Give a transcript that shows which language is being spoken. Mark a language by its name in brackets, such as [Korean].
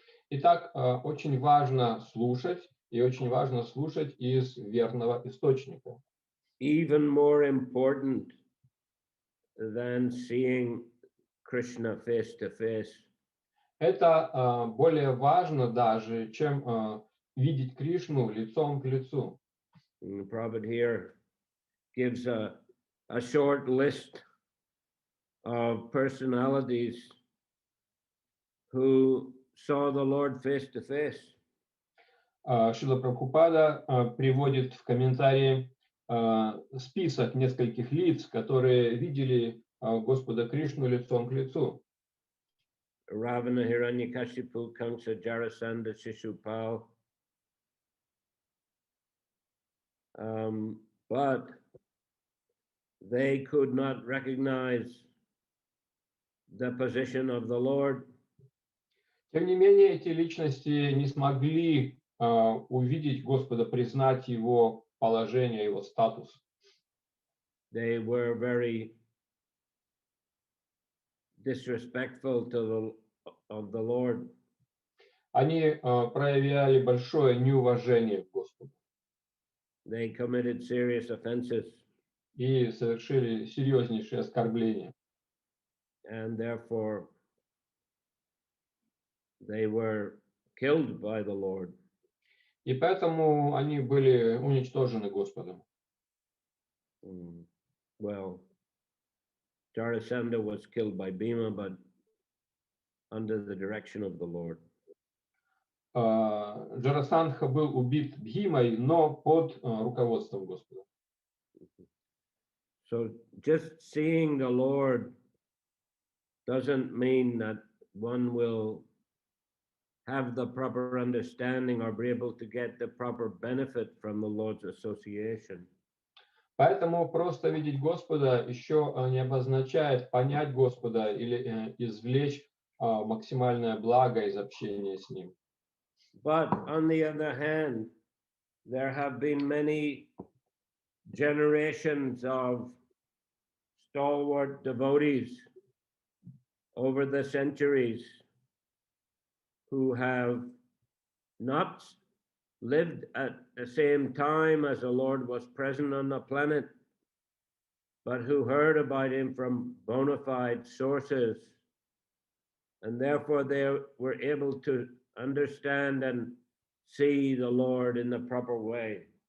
[Russian] Итак, очень важно слушать И очень важно слушать из верного источника. [English] even more important than seeing Krishna face to face. [Russian] Это более важно даже, чем видеть Кришну лицом к лицу. [English] And Prabhupada here gives a short list of personalities who saw the Lord face to face. [Russian] Шрила Прабхупада приводит в комментарии список нескольких лиц, которые видели Господа Кришну лицом к лицу. [English] Ravana, Hiranyakashipu, Kamsa, Jarasandha, Shishupal. But they could not recognize the position of the Lord. [Russian] Тем не менее, эти личности не смогли увидеть Господа, признать Его положение, Его статус. [English] They were very disrespectful of the Lord. [Russian] Они проявляли большое неуважение к Господу [English] They committed serious offenses, [Russian] и совершили серьезнейшие оскорбления. [English] and therefore they were killed by the Lord. [Russian] И поэтому они были уничтожены Господом. [English] Well, Jarasandha was killed by Bhima, but under the direction of the Lord. [Russian] Джарасандха был убит Бхимой, но под руководством Господа. [English] So just seeing the Lord doesn't mean that one will have the proper understanding or be able to get the proper benefit from the Lord's association. [Russian] Поэтому просто видеть Господа еще не обозначает понять Господа или извлечь максимальное благо из общения с Ним. [English] But on the other hand, there have been many generations of stalwart devotees over the centuries who have not lived at the same time as the Lord was present on the planet, but who heard about him from bona fide sources, and therefore they were able to understand and see the Lord in the proper way.